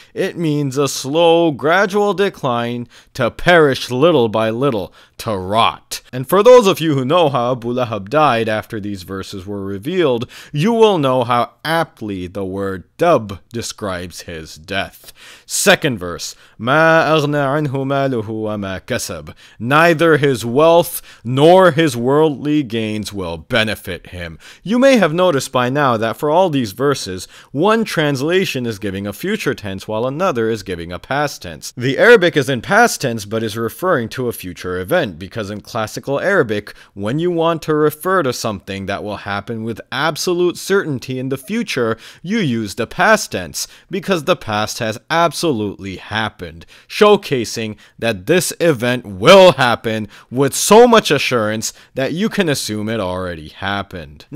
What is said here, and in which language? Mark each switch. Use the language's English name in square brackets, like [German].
[English] It means a slow, gradual decline to perish little by little, to rot. And for those of you who know how Abu Lahab died after these verses were revealed, you will know how aptly the word dub describes his death. Second verse, [Arabic] مَا أَغْنَى عَنْهُ مَالُهُ وَمَا كَسَبَ. [English] Neither his wealth nor his worldly gains will benefit him. You may have noticed by now that for all these verses, one translation is giving a future tense while another is giving a past tense. The Arabic is in past tense but is referring to a future event, because in classical Arabic, when you want to refer to something that will happen with absolute certainty in the future, you use the past tense, because the past has absolutely happened, showcasing that this event will happen with so much assurance that you can assume it already happened.